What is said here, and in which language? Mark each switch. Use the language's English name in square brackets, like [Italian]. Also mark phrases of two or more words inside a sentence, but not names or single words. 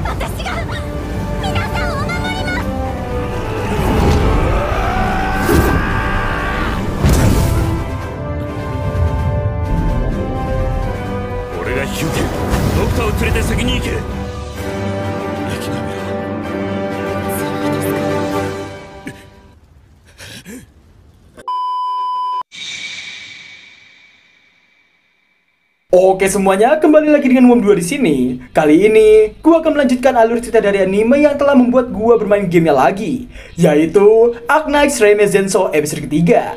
[Japanese] 俺が引き受ける。ドクターを連れて先に行け。諦めろ。 [Indonesian] Oke semuanya, kembali lagi dengan Wom 2 di sini. Kali ini, gua akan melanjutkan alur cerita dari anime yang telah membuat gua bermain gamenya lagi, yaitu Arknights Remazenso episode ketiga.